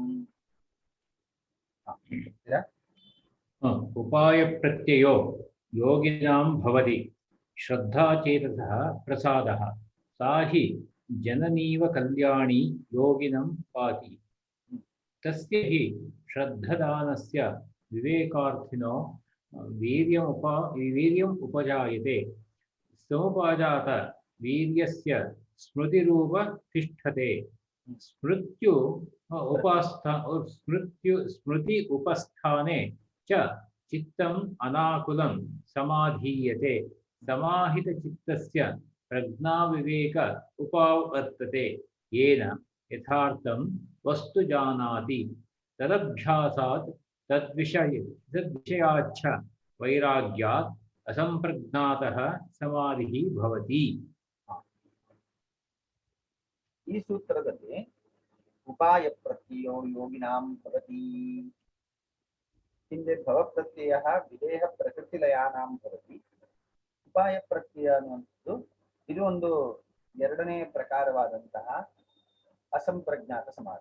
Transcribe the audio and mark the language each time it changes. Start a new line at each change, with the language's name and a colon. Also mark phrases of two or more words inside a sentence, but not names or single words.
Sanskrit: ಉಪಾಯ ಪ್ರತ್ಯಯೋ ಯೋಗಿನಾಂ ಭವತಿ ಶ್ರದ್ಧಾಚೇತಸಃ ಪ್ರಸಾದಃ ಸಾ ಹಿ ಜನನೀವ ಕಲ್ಯಾಣಿ ಯೋಗಿನಂ ಪಾತಿ ತಸ್ಯ ಹಿ ಶ್ರದ್ಧದಾನಸ್ಯ ವಿವೇಕಾರ್ಥಿನೋ ವೀರ್ಯಂ ಉಪಜಾಯತೆ ಸಮುಪಜಾತ ವೀರ್ಯಸ್ಯ ಸ್ಮೃತಿರೂಪ ತಿಷ್ಠತೆ ಸ್ಮೃತಿ ಉಪಸ್ಥಾನೆ च चित्तम् अनाकुलं समाधीयते समाहित चित्तस्य प्रज्ञा विवेक उपावर्तते येन यथार्थं वस्तु जानाति तदभ्यासात् तद्विषयाच्च वैराग्यात् असंप्रज्ञातः समाधिः भवति.
Kannada: ಈ ಸೂತ್ರದಲ್ಲಿ
Sanskrit: ಉಪಾಯ ಪ್ರತ್ಯಯೋ ಯೋಗಿನಾಂ ಭವತಿ. ಹಿಂದೆ ಭವ ಪ್ರತ್ಯಯ ವಿದೇಹ ಪ್ರಕೃತಿಲಯಾನಾಂ ಭವತಿ.
Kannada: ಉಪಾಯ ಪ್ರತ್ಯಯ ಅನ್ನುವಂಥದ್ದು ಇದು ಒಂದು ಎರಡನೇ ಪ್ರಕಾರವಾದಂತಹ ಅಸಂಪ್ರಜ್ಞಾತ ಸಮಾಧಿ.